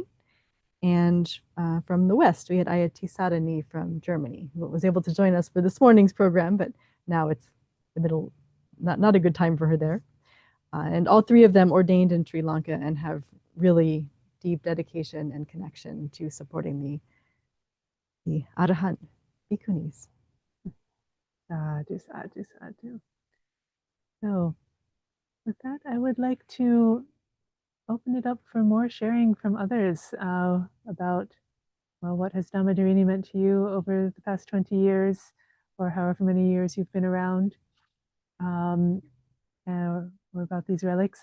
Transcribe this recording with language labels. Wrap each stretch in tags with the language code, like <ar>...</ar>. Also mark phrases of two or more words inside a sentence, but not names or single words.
<en>And from the West, we had Ayyā Tathālokā from Germany, who was able to join us for this morning's program, but now it's the middle, not a good time for her there. And all 3 of them ordained in Sri Lanka and have really deep dedication and connection to supporting the Arahant Bhikkhunis.</en> <pi>Sadhu, sadhu, sadhu.</pi> <en>So with that, I would like to open it up for more sharing from others about, well, what has Dhammadharini meant to you over the past 20 years, or however many years you've been around, or about these relics.</en>